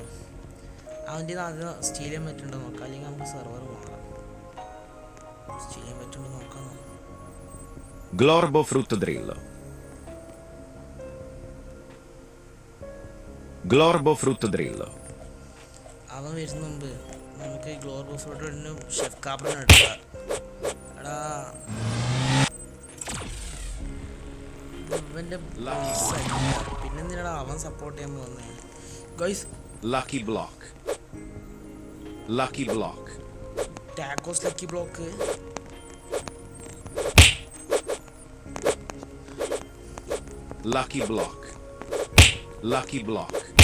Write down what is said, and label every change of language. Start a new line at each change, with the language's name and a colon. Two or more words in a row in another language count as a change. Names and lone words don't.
Malayalam: അവൻ്റെ ആദ്യം സ്റ്റീൽ ചെയ്യാൻ പറ്റുന്നുണ്ടോ നോക്കാം, അല്ലെങ്കിൽ നമുക്ക് സെർവർ മാറാം. സ്റ്റീൽ ചെയ്യാൻ പറ്റുന്നുണ്ടോ നോക്കാം. Glorbo frutto drillo. Glorbo frutto drillo. അവൻ വരുന്നുണ്ട്. നമുക്ക് ഗ്ലോർബോ ഫ്രൂട്ടിനും ഷെഫ് കാബ്രനും എടുക്കാം. എടാ ഇവൻ്റെ പിന്നെന്തിനാടാ അവൻ സപ്പോർട്ട് ചെയ്യാൻ പോകുന്നത്? ഗൈസ് Lucky block. Lucky block. ടാക്കോസ് ലക്കി ബ്ലോക്ക്. Lucky block. Lucky block.